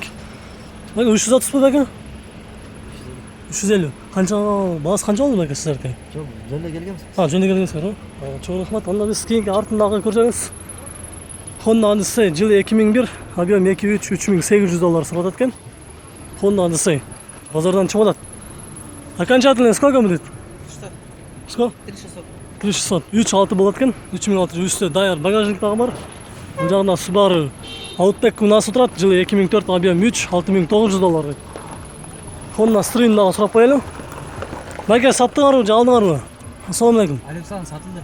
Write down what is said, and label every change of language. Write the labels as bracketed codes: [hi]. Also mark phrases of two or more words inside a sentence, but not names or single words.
[ky] 330 бул беке? 350. Канча баасы канча болду беке сиздерге? Жок, жөндөй келгенбиз. Жөндөй келгенсиздер. Чоң рахмат. Анда биз кийинки артындагы көрсөңүз. Honda Odyssey жылы 2001, объем 2-3 $3800 сурап экен. Honda Odyssey базардан чыгып атат. [ru] Окончательно сколько будет? [ky] Сколько? 3600. 3.6 болот экен. 3600 үстү даяр багажник дагы бар. Бул жагында Subaru Outback унаасы турат. Жылы 2004, объем 3 $6900. Honda Stream дагы сурап коелу. Баке саттыңарбы же алдыңарбы? Ассаламу алейкум. Александр сатылды.